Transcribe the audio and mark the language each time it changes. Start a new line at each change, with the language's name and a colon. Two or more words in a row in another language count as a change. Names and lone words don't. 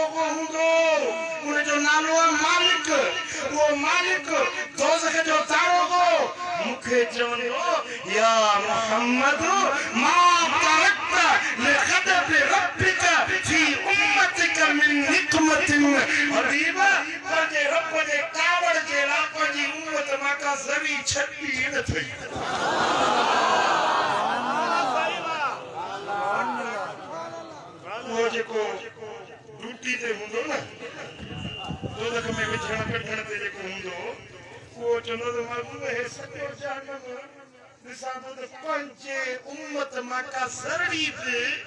Sindhi: को हुंदो उन जो नालो मालिक वो मालिक दोज़ख जो तारो को मुखे चवंदो
Arabic: يا محمد ما تركت لغضب ربك في أمتك من نقمة
Sindhi: हबीब पंहिंजे रब जे कावड़ जे लाइ पंहिंजी उम्मत मां का ज़री छॾी न थई वो जेको ड्यूटी ते हूंदो न दोज़ख में विझण कढण ते जेको हूंदो वो चवंदो त मां हे सॼो जहन्नम ॾिसां थो त पंहिंजे उम्मत मां का ज़री बि